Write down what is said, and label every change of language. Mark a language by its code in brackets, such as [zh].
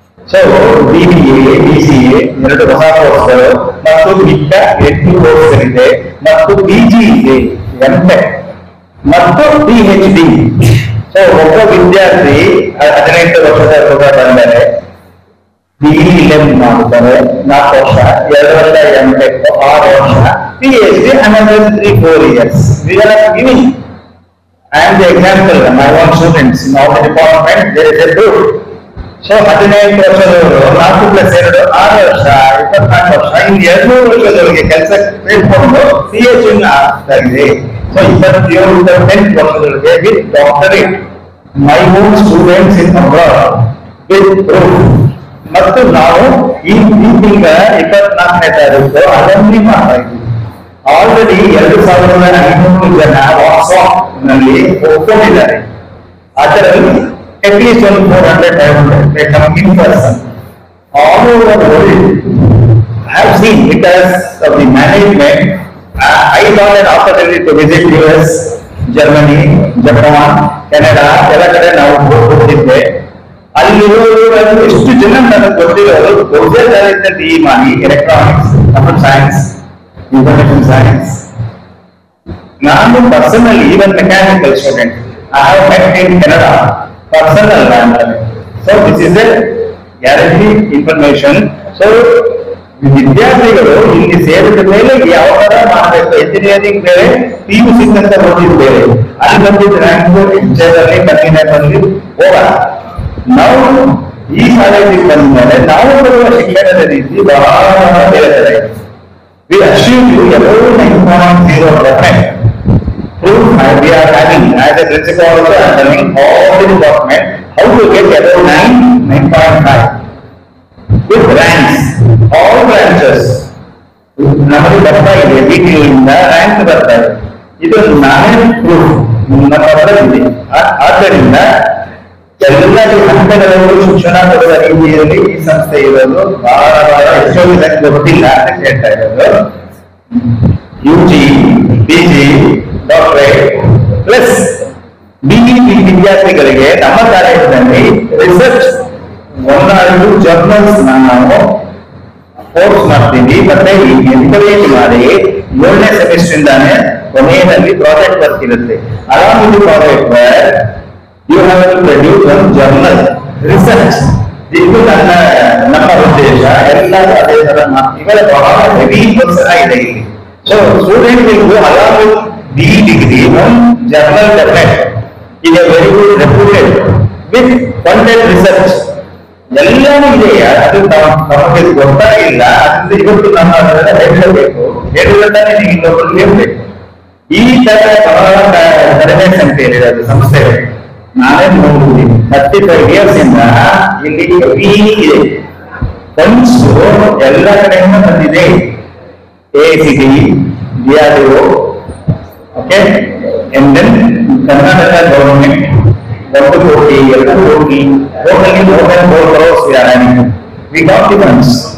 [kn] So BBA, BCA ಎರಡು ಹೊಸ ಕೋರ್ಸ್ಗಳು ಮತ್ತು ಮಿಕ್ಕ 8 ಕೋರ್ಸ್ಗಳಿದೆ ಮತ್ತು PG ಇದೆ, MTech ಮತ್ತು PhD. ಸೊ ಒಬ್ಬ ವಿದ್ಯಾರ್ಥಿ 18 ವರ್ಷದ ಹುಡುಗ ಬಂದರೆ BE11 ಮಾಡ್ತಾರೆ, 4 ವರ್ಷ, 2 ವರ್ಷ MTech, 6 ವರ್ಷ, PhD [en] another 3-4 years. We are giving. I am the example. My own students in all the department, there is a group. [kn] So 18 ವರ್ಷದವರು 4 + 2 6 ವರ್ಷ, 24 ವರ್ಷ, ಇನ್ನು 2 ವರ್ಷದವರಿಗೆ ಕೆಲಸ ಸೇರಿಕೊಂಡು PhD ಆಗ್ತಾಗಿದೆ. So 27 ವರ್ಷದವರಿಗೆ [en] With doctorate. My own students in abroad with proof. [kn] ಮತ್ತು ನಾವು ಈ ತಿಂಗಳ 24ನೇ ತಾರೀಕು ಅಲಂಬಿ ಮಾಡ್ತಾ ಇದ್ದೀವಿ. ಆಲ್ರೆಡಿ 2500 ಜನ ವಾಟ್ಸ್ಆಪ್ ನಲ್ಲಿ ಒಪ್ಕೊಂಡಿದ್ದಾರೆ. ಅದರಲ್ಲಿ [en] At least 400-500 come in person. All over the world, I have seen because of the management. I got an opportunity to visit US, Germany, Japan, Canada. [kn] ಎಲ್ಲ ಕಡೆ ನಾವು ಹೋಗಿದ್ದೆ. ಅಲ್ಲಿರೋರು ಎಷ್ಟು ಜನ ನನಗೆ ಗೊತ್ತಿರೋರು ಒಂದೇ ತರಗತಿಯ DE ಮಾಡಿ electronics, computer science, information science. ನಾನು [en] Personal even mechanical student I have met in Canada. Personal matter. So this is a guaranteed information. [kn] So ವಿದ್ಯಾರ್ಥಿಗಳು ಇಲ್ಲಿ ಸೇರಿದ ಮೇಲೆ ಯಾವ ತರ ಮಾಡಬೇಕು, ಎಂಜಿನಿಯರಿಂಗ್ ಬೇರೆ, PUC ಅಂತ ಓದಿದ್ ಬೇರೆ, ಅಲ್ಲಿ ಬಂದಿದ್ದ ರ್ಯಾಂಕ್ ಎಕ್ಸಾಮಲ್ಲಿ ಕಠಿಣ ಬಂದು ಹೋಗಲ್ಲ. ನಾವು ಈ ಕಾಲೇಜಿಗೆ ಬಂದ ಮೇಲೆ ನಾವು ಬರುವ ಶಿಕ್ಷಣದ ರೀತಿ ಬಹಳ ಬೇರೆ ತರ ಇದೆ. [en] We assume you about 9.0%. Proof we are having as a principal also handling all the department how to get about 9.5 with ranks, all branches. [kn] ನಮಗೆ ಬರ್ತಾ ಇದೆ, BTಯಿಂದ ರ್ಯಾಂಕ್ ಬರ್ತಾ ಇದೆ. ಇದು ನಾನೇ ಪ್ರೂಫ್ ನಮ್ಮ ಹತ್ರ ಇದೆ. ಆದ್ದರಿಂದ ಎಲ್ಲ ಹಂತಗಳಲ್ಲೂ ಶಿಕ್ಷಣ ಕೊಡುವ ರೀತಿಯಲ್ಲಿ ಈ ಸಂಸ್ಥೆ ಇರೋದು ಬಹಳ ಎಷ್ಟೋ ಜನಕ್ಕೆ ಗೊತ್ತಿಲ್ಲ. ಹೇಳ್ತಾ ಇರೋದು. UG, PG, doctorate plus BE ವಿದ್ಯಾರ್ಥಿಗಳಿಗೆ ನಮ್ಮ ಕಾಲೇಜಿನಲ್ಲಿ ರಿಸರ್ಚ್ 1 or 2 ಜರ್ನಲ್ಸ್ ನಾವು ಕೋರ್ಸ್ ಮಾಡ್ತೀವಿ. ಮತ್ತೆ ಎನ್ಕರೇಜ್ ಮಾಡಿ 7ನೇ ಸೆಮಿಸ್ಟರ್ ಇಂದಾನೆ ಕೊನೆಯಲ್ಲಿ ಪ್ರಾಜೆಕ್ಟ್ ವರ್ಕ್ ಇರುತ್ತೆ. [en] Along with project work you have to produce one journal research. [kn] ಇದು ನಮ್ಮ ಉದ್ದೇಶ. ಎಲ್ಲ ಅದೇ ತರ ಇವೆಲ್ಲ ಬಹಳ ಹೆವಿ ಕೆಲಸ ಇದೆ ಇಲ್ಲಿ. [en] So student will go along with BE degree one journal development in a very good reputed with funded research. [kn] ಎಲ್ಲಾನು ಇದೆ. ಅದು ನಮಗೆ ಗೊತ್ತಾಗಿಲ್ಲ. ಅದರಿಂದ ಇವತ್ತು ನಮ್ಮ ಹೇಳಬೇಕು. ಹೇಳಿದ್ರೆ ನೀವು ಇನ್ನೊಬ್ಬರಿಗೆ ಹೇಳ್ಬೇಕು. ಈ ತರ ಕಡಿಮೆ ಸಂಖ್ಯೆಯಲ್ಲಿ ಇರೋದು ಸಂಸ್ಥೆ ನಾನೇ ನೋಡಿದ್ದೀನಿ. [en] 35 years [kn] ಇಂದ ಇಲ್ಲಿ ಹೆವಿ ಇದೆ. ಫಂಡ್ಸ್ ಎಲ್ಲ ಕಡೆಯಿಂದ ಬಂದಿದೆ. [en] AICT, DRDO, okay, and then Karnataka government [kn] 1 ಕೋಟಿ 2 ಕೋಟಿ [en] totally more than 4 crores we are having. We got the funds.